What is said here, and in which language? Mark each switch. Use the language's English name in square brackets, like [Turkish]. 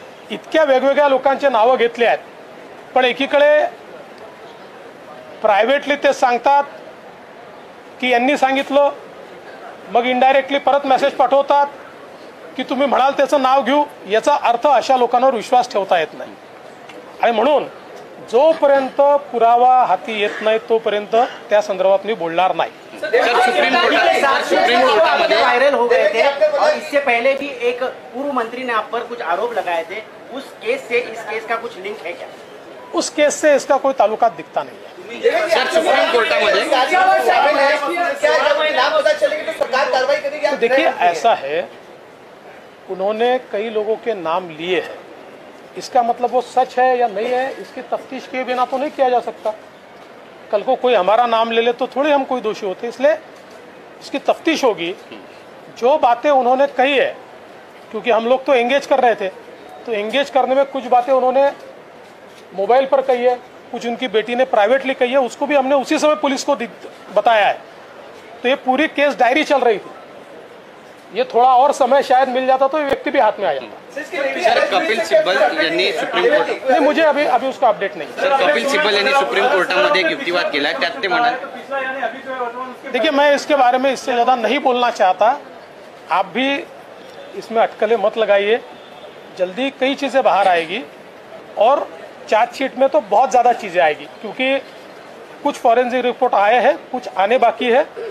[Marathi] इतक्या वेगवेगळ्या लोकांचे नावं घेतले आहेत, पण एकीकडे प्रायव्हेटली ते सांगतात की यांनी सांगितलं, मग इनडायरेक्टली परत मेसेज पाठवतात की तुम्ही म्हणाल त्याचं नाव घेऊ। याचा अर्थ अशा लोकांवर विश्वास ठेवता येत नाही, आणि म्हणून जोपर्यंत पुरावा हाती येत नाही तोपर्यंत त्या संदर्भात मी बोलणार नाही। [Hindi] सुप्रीम कोर्ट में वायरल हो गए थे, और इससे पहले भी एक पूर्व मंत्री ने आप पर कुछ आरोप लगाए थे। उस केस से इस केस का कुछ लिंक है क्या? उस केस से इसका कोई ताल्लुकात दिखता नहीं है। [Marathi] सर, सुप्रीम कोर्टामध्ये [Hindi] तो देखिए, ऐसा है, उन्होंने कई लोगों के नाम लिए हैं, इसका मतलब वो सच है या नहीं है इसकी तफ्तीश किए बिना तो नहीं किया जा सकता। कल को कोई हमारा नाम ले ले तो थोड़ी हम कोई दोषी होते, इसलिए इसकी तफ्तीश होगी। जो बातें उन्होंने कही है, क्योंकि हम लोग तो एंगेज कर रहे थे, तो एंगेज करने में कुछ बातें उन्होंने मोबाइल पर कही है, कुछ उनकी बेटी ने प्राइवेटली कही है, उसको भी हमने उसी समय पुलिस को बताया है। तो ये पूरी केस डायरी चल रही थी, ये थोड़ा और समय शायद मिल जाता तो ये व्यक्ति भी हाथ में आ जाता। [Marathi] सर कपिल सिब्बल यांनी सुप्रीम कोर्ट [Hindi] नहीं, मुझे अभी उसका अपडेट नहीं। [Marathi] सर कपिल सिब्बल यांनी सुप्रीम कोर्टामध्ये एक युक्तिवाद केला, त्यात ते म्हणाले, [Hindi] देखिए मैं इसके बारे में इससे ज़्यादा नहीं बोलना चाहता। आप भी इसमें अटकलें मत लगाइए, जल्दी कई चीज़ें बाहर आएगी और चार्जशीट में तो बहुत ज़्यादा चीज़ें आएगी, क्योंकि कुछ फॉरेंसिक रिपोर्ट आए हैं, कुछ आने बाकी है।